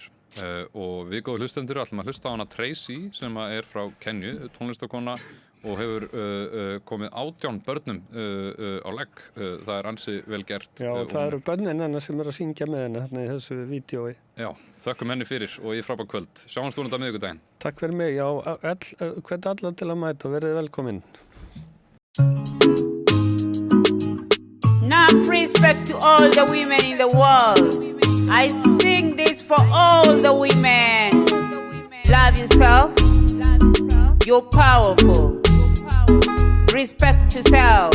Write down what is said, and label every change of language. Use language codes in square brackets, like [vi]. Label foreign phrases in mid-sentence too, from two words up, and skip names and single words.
[is] Og við góðu hlustendur ætlum að hlusta á hana Tracy sem er frá Kenju, tónlistakona og hefur komið 18 börnum á legg. Það er ansi vel gert. Já, það eru börnin hennar sem eru að syngja með henni í þessu vídeói. Já, þökkum henni fyrir og í frábært kvöld. Sjáumst vonandi á miðvikudaginn. Takk fyrir mig. Já, hvet alla til að mæta og verið velkomin. [en] Enough respect to all the women in the world. I sing this for all the women. Love yourself. You're powerful. Respect yourself.